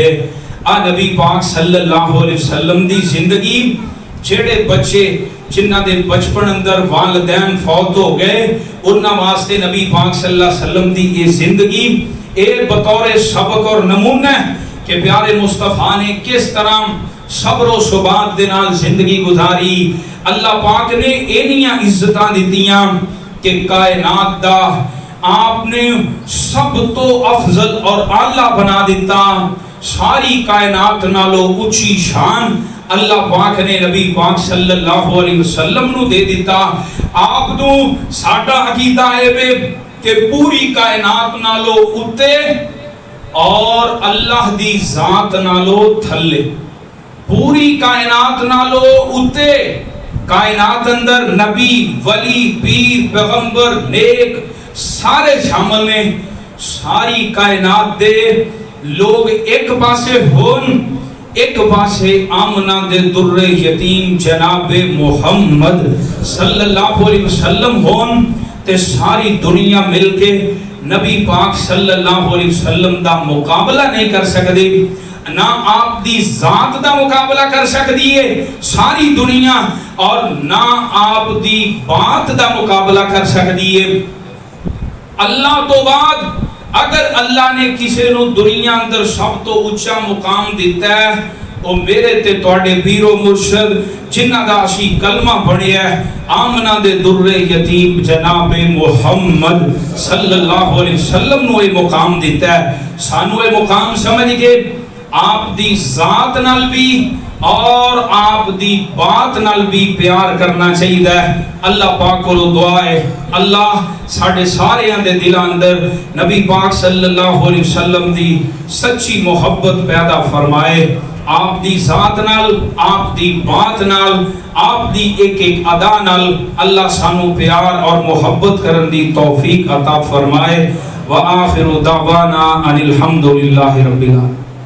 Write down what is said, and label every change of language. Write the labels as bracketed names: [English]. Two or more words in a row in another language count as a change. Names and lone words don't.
[Punjabi] آ نبی پاک [Arabic] صلى الله عليه وسلم [Punjabi] دی زندگی جیہڑے بچے جنہاں دے بچپن اندر والدین فوت ہو گئے اوہناں واسطے نبی پاک [Arabic] صلى الله عليه وسلم [Punjabi] دی ایہہ زندگی اے بطور سبق اور نمونہ کہ پیارے مصطفیٰ نے کس طرح صبر اور ثبات دے نال زندگی گزاری. اللہ پاک نے اِنیاں عزتاں دتیاں کہ کائنات دا آپنے سب توں افضل اور اعلیٰ بنا دتا. ساری کائنات نالوں اچی شان اللہ پاک نے نبی پاک [Arabic] صلى الله عليه وسلم [Punjabi] نوں دے دتا. آپ نوں ساڈا عقیدہ ہے وے کہ پوری کائنات نالوں اتے اور اللہ دی ذات نالوں تھلے، پوری کائنات نالوں اتے، کائنات اندر نبی ولی پیر پیغمبر نیک سارے شامل نے. ساری کائنات دے لوک اک پاسے ہون، اک پاسے آمنہ دے دُرّے یتیم جنابِ محمد [Arabic] صلى الله عليه وسلم [Punjabi] ہون تے ساری دنیا مل کے نبی پاک [Arabic] صلى الله عليه وسلم [Punjabi] دا مقابلہ نہیں کر سکتی، نا آپ دی ذات دا مقابلہ کر سکتی ہے ساری دنیا، اور نا آپ دی بات دا مقابلہ کر سکتی ہے. اللہ توں بعد اگر اللہ نے کسی نوں دنیا اندر سب توں اچا مقام دتا ہے او میرے تے تہاڈے پیر و مرشد جنہاں دا اسی کلمہ پڑھیا آمنہ دے دُرّے یتیم جنابِ محمد [Arabic] صلى الله عليه وسلم [Punjabi] نوں ایہہ مقام دتا ہے. سانوں ایہہ مقام سمجھ کے آپ دی ذات نال بھی اور آپ دی بات نال بھی پیار کرنا چاہیے. اللہ پاک کو دعا ہے اللہ ساڈے سارے دے دلاں اندر نبی پاک [Arabic] صلى الله عليه وسلم [Punjabi] دی سچی محبت پیدا فرمائے. آپ دی ذات نال، آپ دی بات نال، آپ دی اک اک ادا نال اللہ سانوں پیار اور محبت کرن دی توفیق عطا فرمائے. [Arabic] وآخر دعوانا أن الحمد لله رب العالمين.